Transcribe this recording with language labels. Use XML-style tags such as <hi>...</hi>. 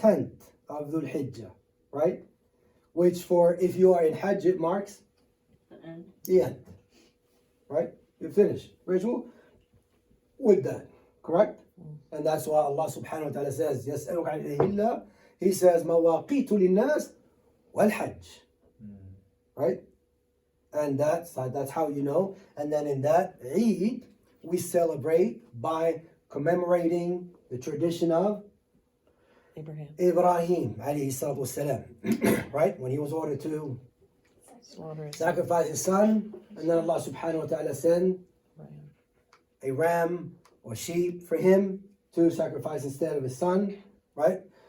<en>10th of Dhul Hijjah. Right? Which for, if you are in Hajj, it marks the end. Right? You finish. Ritual? With that. Correct? And that's why Allah subhanahu wa ta'ala says,</en> <ar>يَسْأَلُكَ عَنِ الْأَهِلَّةِ.</ar> <en>He says,</en> <ar>مَوَاقِيتُ لِلنَّاسِ وَالْحَجِّ.</ar> <en>Right? And that's how you know. And then in that Eid, we celebrate by commemorating the tradition of Ibrahim alayhi salatu wasalam. Right? When he was ordered to sacrifice his son, and then Allah subhanahu wa ta'ala sent a ram or sheep for him to sacrifice instead of his son, right?</en>